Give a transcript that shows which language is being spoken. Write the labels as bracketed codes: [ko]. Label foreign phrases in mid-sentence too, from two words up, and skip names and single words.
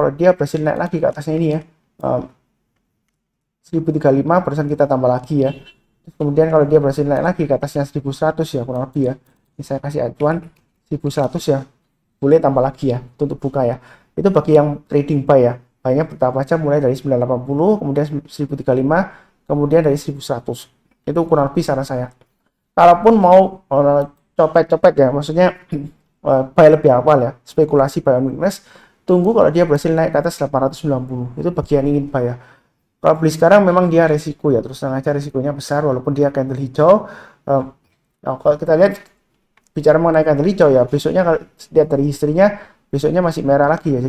[id] Kalau dia berhasil naik lagi ke atasnya ini ya, 1035 barusan kita tambah lagi ya. Terus kemudian kalau dia berhasil naik lagi ke atasnya 1100 ya, kurang lebih ya, ini saya kasih acuan 1100 ya, boleh tambah lagi ya untuk buka ya. Itu bagi yang [en] trading buy [id] ya, buy-nya bertahap aja, mulai dari 980 kemudian 1035 kemudian dari 1100. Itu kurang lebih saran saya. Kalaupun mau copet-copet ya, maksudnya buy lebih awal ya, spekulasi [en] buy on weakness, [id] tunggu kalau dia berhasil naik ke atas 890. Itu bagi yang ingin buy ya. Kalau beli sekarang memang dia resiko ya, terus terang aja resikonya besar walaupun dia candle hijau. Nah, kalau kita lihat bicara mengenai candle hijau ya, besoknya kalau lihat dari historinya besoknya masih merah lagi ya.